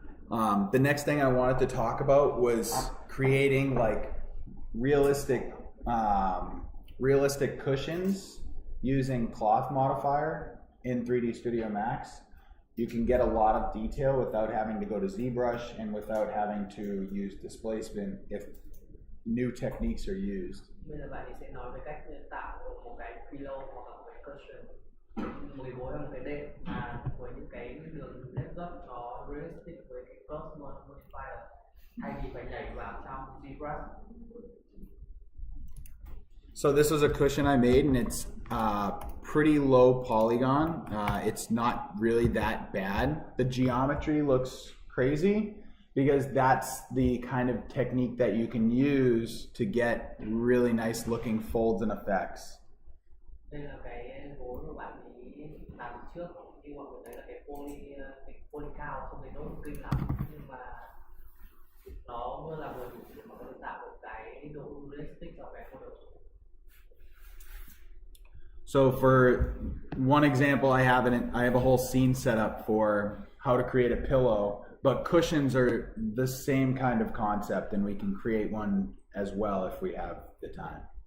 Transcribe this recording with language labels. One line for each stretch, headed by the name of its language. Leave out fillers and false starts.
English: The next thing I wanted to talk about was creating like realistic, realistic cushions using cloth modifier in 3D Studio Max. You can get a lot of detail without having to go to ZBrush and without having to use displacement if new techniques are used.
Vietnamese: Bây giờ bạn sẽ nói về cách tạo một cái pillow hoặc là một cái cushion, một cái gối hoặc một cái đệm mà với những cái đường nét gấp nó realistic với cái cloth modifier thay vì phải nhảy vào trong ZBrush.
English: So this was a cushion I made, and it's pretty low polygon. It's not really that bad. The geometry looks crazy because that's the kind of technique that you can use to get really nice looking folds and effects.
Vietnamese: Đây là cái gối mà bạn ấy làm trước, như mọi người thấy là cái poly cao không thấy nó kinh lắm, nhưng mà nó vừa là vừa đủ để mà có thể tạo một cái độ realistic cho cái model.
English: So for one example, I have a whole scene set up for how to create a pillow, but cushions are the same kind of concept, and we can create one as well if we have the time.